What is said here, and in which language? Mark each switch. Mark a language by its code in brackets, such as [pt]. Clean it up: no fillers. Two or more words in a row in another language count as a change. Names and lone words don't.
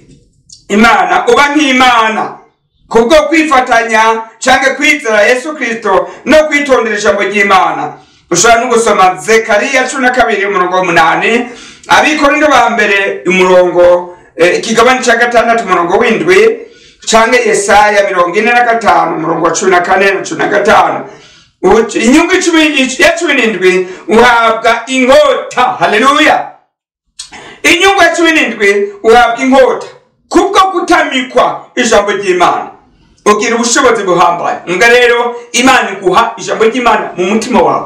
[rn] Imana uba nk'Imana kubwo kwifatanya canke kwizera Yesu Kristo no kwitondera ijambo ry'Imana. Ushobora no gusoma Zekariya 12:8, Abikorinto ba mbere umurongo ikigabane ca 6 umurongo w'7, canke Yesaya 45:14-15. Inyungu 17 uhabwa inkota. Haleluya. Inyungu 17 uhabwa inkota kubwo kutamikwa ijambo ry'Imana. Ugira ubushobozi buhambaye. Nga rero Imana iguha ijambo ry'Imana mu mutima wawe.